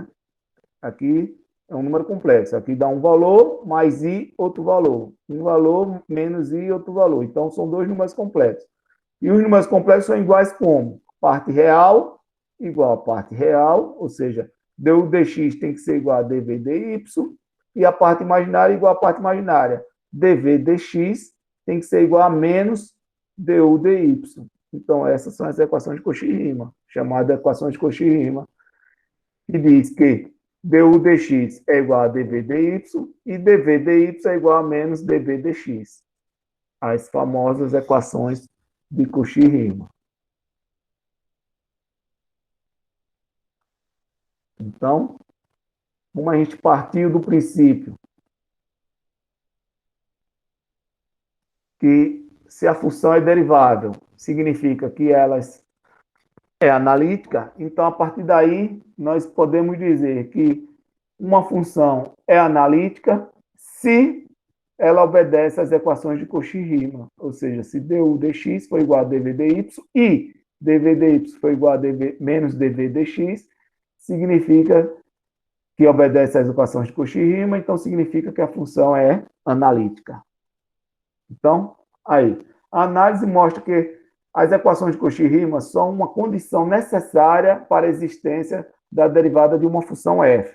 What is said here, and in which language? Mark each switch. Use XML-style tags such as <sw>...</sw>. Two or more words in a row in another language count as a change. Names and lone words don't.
<pt>Aqui é um número complexo. Aqui dá um valor, mais i, outro valor. Um valor, menos i, outro valor. Então, são dois números complexos. E os números complexos são iguais como? Parte real igual a parte real, ou seja, du dx tem que ser igual a dv dy, e a parte imaginária igual a parte imaginária. dv dx tem que ser igual a menos du dy. Então, essas são as equações de Cauchy-Riemann, chamadas equações de Cauchy-Riemann, que diz que du dx é igual a dv dy e dv dy é igual a menos dv dx. As famosas equações de Cauchy-Riemann. Então, como a gente partiu do princípio que se a função é derivável, significa que ela é analítica, então, a partir daí, nós podemos dizer que uma função é analítica se ela obedece às equações de Cauchy-Riemann, ou seja, se du dx for igual a dv dy e dv dy for igual a menos dv dx, significa que obedece às equações de Cauchy-Riemann, então significa que a função é analítica. Então, aí, a análise mostra que as equações de Cauchy-Riemann são uma condição necessária para a existência da derivada de uma função f.</pt>